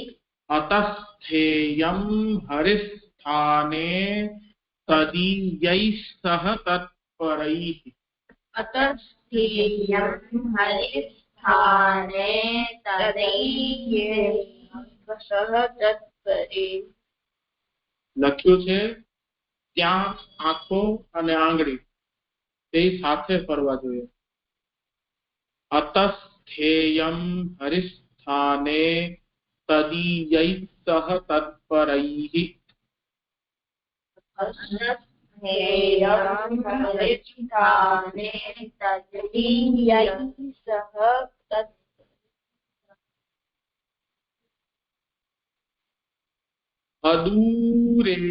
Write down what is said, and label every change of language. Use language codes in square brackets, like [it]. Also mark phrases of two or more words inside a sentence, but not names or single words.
[sa] अतः स्थेयम् हरिस्थाने तदीयैः सह तत्परैः अतः स्थेयम् हरिस्थाने तदीयैः सह तत्परे। [gu] લખ્યું છે ત્યાં આંખો અને આંગળી તે સાથે ફરવા જોઈએ. [sa] अतस्थेयम हरिस्थाने तदीयै सह तत्परैः. स्थेयम् हरिस्थाने तदीयैः सह तत् અદૂરે